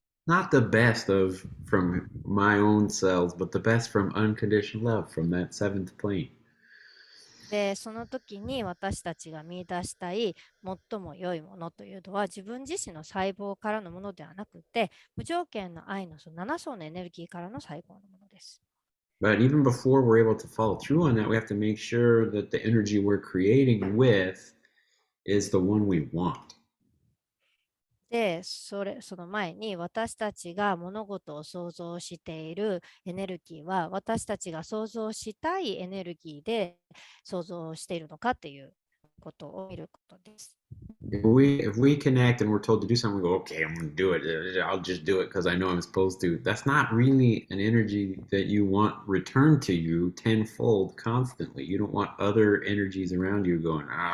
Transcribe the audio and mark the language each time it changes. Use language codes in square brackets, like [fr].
[en] Not the best from my own cells, but the best from unconditional love, from that seventh plane. [ja] で、その時に私たちが見出したい最も良いものというのは自分自身の細胞からのものではなくて、無条件の愛のその7層のエネルギーからの最高のものです。 [en] But even before we're able to follow through on that, we have to make sure that the energy we're creating with is the one we want. [ja] で、その前に私たちが物事を想像しているエネルギーは私たちが想像したいエネルギーで想像しているのかっていうことを見ることです。 [en] If we connect and we're told to do something, we go, okay, I'm going to do it. I'll just do it because I know I'm supposed to. That's not really an energy that you want returned to you tenfold constantly. You don't want other energies around you going,